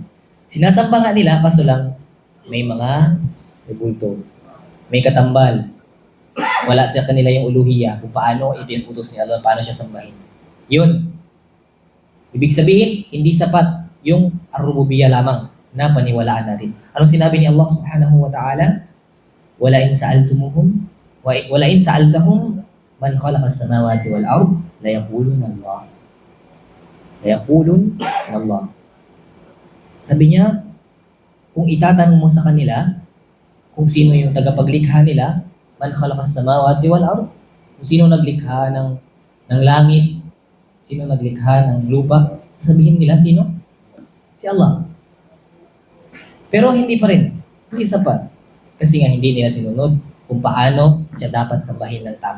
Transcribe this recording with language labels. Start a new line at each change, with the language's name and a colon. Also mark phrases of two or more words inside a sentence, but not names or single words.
Filipino: Sinasamba nga nila, kaso lang may mga bulto, may katambal. Wala sa kanila yung uluhiyya kung paano itinutos ni Allah, paano siya sambahin. Yun. Ibig sabihin, hindi sapat yung ar-rububiyya lamang na paniwalaan natin. Anong sinabi ni Allah
Arabic: سبحانه وتعالى? ولئن سألتهم من خلق السماوات والأرض ليقولن الله. ليقولن الله.
Filipino: Sabi niya, kung itatanong mo sa kanila kung sino yung tagapaglikha nila,
Arabic: من خلق السماوات والأرض,
Filipino: kung sino naglikha ng langit, sino naglikha ng lupa, sabihin nila sino? Si Allah. Pero hindi pa rin. Hindi sapat. Kasi nga hindi nila sinunod kung paano siya dapat sambahin ng tama.